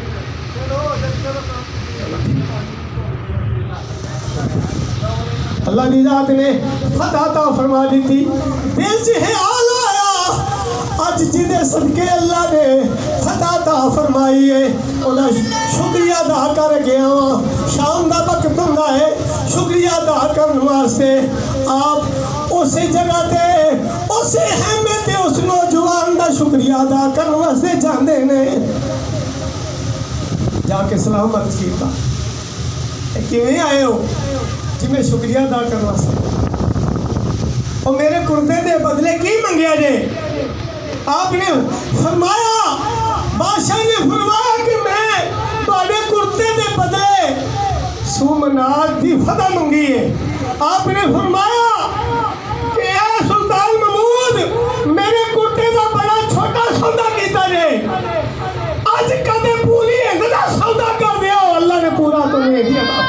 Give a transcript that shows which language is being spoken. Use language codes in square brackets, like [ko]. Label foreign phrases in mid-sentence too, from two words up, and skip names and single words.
[pa] اللہ دی ذات نے فتح عطا فرما دی تھی [ur] دل سے خیال آیا [pa] آج جدے صدقے اللہ نے فتح عطا فرمائی ہے انہاں شکریہ ادا کر گیا شام دا وقت ہوندا ہے شکریہ ادا کرن واسطے آپ اسی جگہ تے اسی خیمے تے اس نوجوان دا شکریہ ادا کرن واسطے جاندے نے جا کے سلامت کیتا کیویں آئے ہو جی میں شکریہ ادا کرن واسطے اور میرے کرتے دے بدلے کی منگیا جے آپ نے فرمایا بادشاہ نے فرمایا کہ میں تواڈے کرتے دے بدلے سومنات دی فتح منگی ہے آپ نے فرمایا کہ اے سلطان محمود میرے کرتے دا بڑا چھوٹا سودا کیتا جے آج کدے پوری ہند دا سودا کر دیا اللہ نے [ur] پورا تمہیں دیا